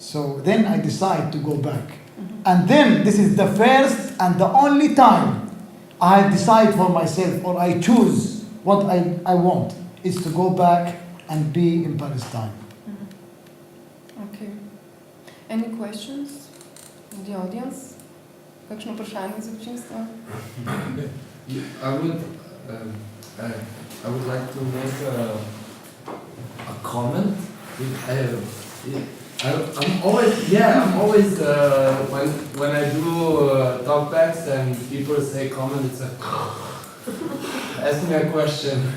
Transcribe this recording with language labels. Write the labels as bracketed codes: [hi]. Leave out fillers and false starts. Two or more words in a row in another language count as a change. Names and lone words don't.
[en] So then I decide to go back. And then this is the first and the only time I decide for myself, or I choose what I want, is to go back and be in Palestine. Okay. Any questions in the audience? [sl] Kakšno vprašanje za občinstvo? [en] I would like to make a comment. I'm always when I do talkbacks and people say comment, it's like ask me a question.